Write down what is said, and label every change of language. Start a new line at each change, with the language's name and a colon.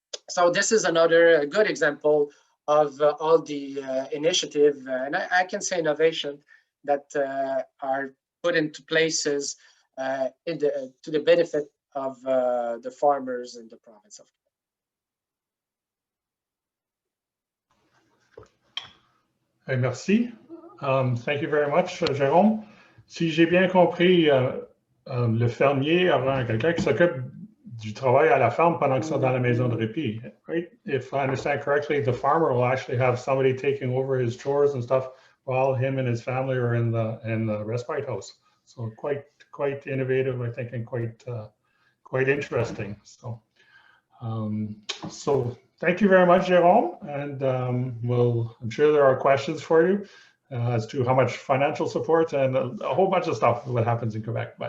English: So this is another good example of all the initiative, and I can say innovation, that are put into places to the benefit of the farmers in the province of
French: Quebec. Merci.
English: Thank you very much, Jérôme.
French: Si j'ai bien compris, le fermier aura quelqu'un qui s'occupe du travail à la ferme pendant qu'ils sont dans la maison de répit, right?
English: If I understand correctly, the farmer will actually have somebody taking over his chores and stuff while him and his family are in the respite house. So quite innovative, I think, and quite interesting. So thank you very much, Jérôme, and I'm sure there are questions for you as to how much financial support and a whole bunch of stuff what happens in Quebec.